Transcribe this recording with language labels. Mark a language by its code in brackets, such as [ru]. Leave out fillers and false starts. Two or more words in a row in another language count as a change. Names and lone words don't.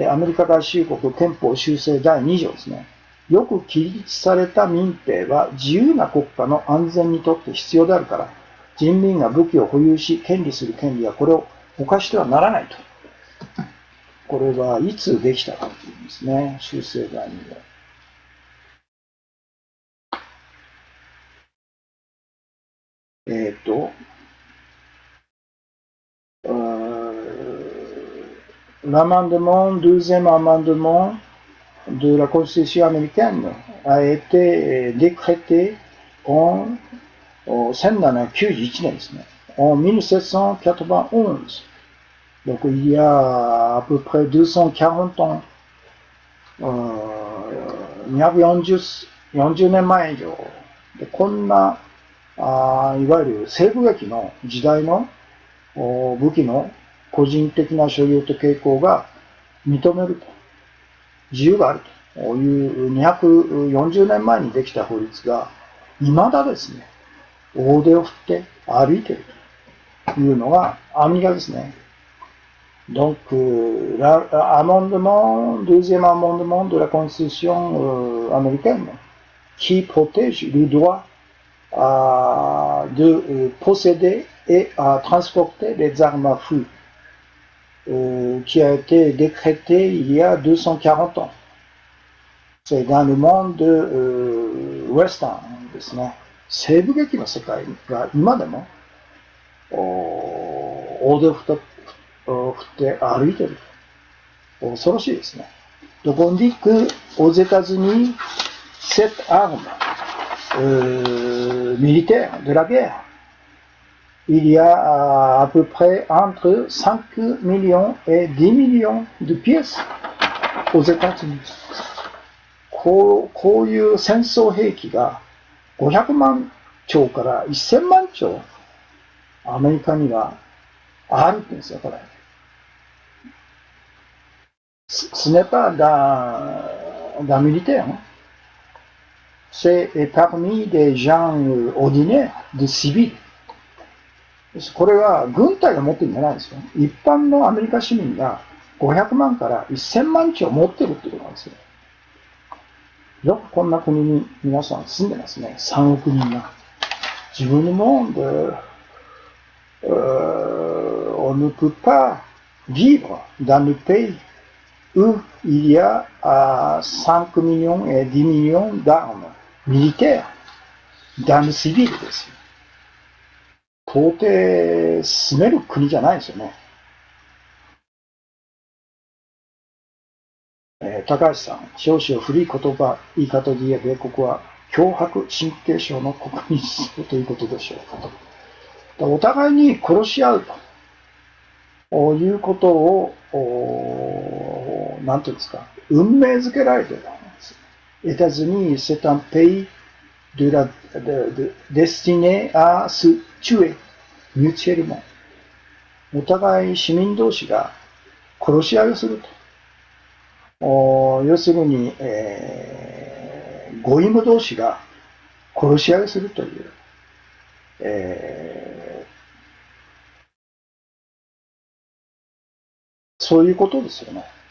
[ja] で、アメリカ合衆国憲法修正第2条ですね。よく規律された民兵は自由な国家の安全にとって必要であるから、人民が武器を保有し権利する権利はこれを犯してはならないと。これはいつできたかというんですね。修正第 2条。 [fr] L'amendement, deuxième amendement de la Constitution américaine a été décrété en 1791年 [ja] ですね。 [fr] En 1791. Donc il y a à peu près 240 ans. [ja] 240 年前以上で、こんないわゆる西部劇の時代の武器の個人的な所有と携行が認めると、自由があるという240年前にできた法律が、未だですね、大手を振って歩いているというのがアメリカですね。Donc, [fr] deuxième amendement de la Constitution américaine qui protège le droit de posséder et à transporter les armes à feu qui a été décrété il y a 240 ans. C'est dans le monde [ja] ウェスタンですね。西部劇の世界が今でも大手を振って歩いてる。恐ろしいですね。 [fr] Donc on dit que aux États-Unis, cette arme militaire de la guerre, il y a à peu près entre 5 millions et 10 millions de pièces aux États-Unis. [ja] こういう戦争兵器が500万丁から1000万丁アメリカにはあるって言うんですよ、これ。 [fr] Ce n'est pas d'un militaire, hein. C'est parmi des gens ordinaires, des civils. [ja] これは軍隊が持ってるんじゃないですよ。一般のアメリカ市民が500万から1000万丁持ってるってことなんですよ。よくこんな国に皆さん住んでますね。3億人が。自分の [fr] monde, on ne peut pas vivre dans le pays où il y a 5 millions et 10 millions d'armes militaires dans le civil [ja] ですよ。到底住める国じゃないですよね。高橋さん、少々古い言い方で言えば、米国は強迫神経症の国民ということでしょうかと。お互いに殺し合うということを、なんていうんですか、運命づけられているんです。 [fr] États-Unis, c'est un pays destiné à se tuer mutuellement. [ja] お互い市民同士が殺し合いをすると。要するに、ゴイム同士が殺し合いをするという、そういうことですよね。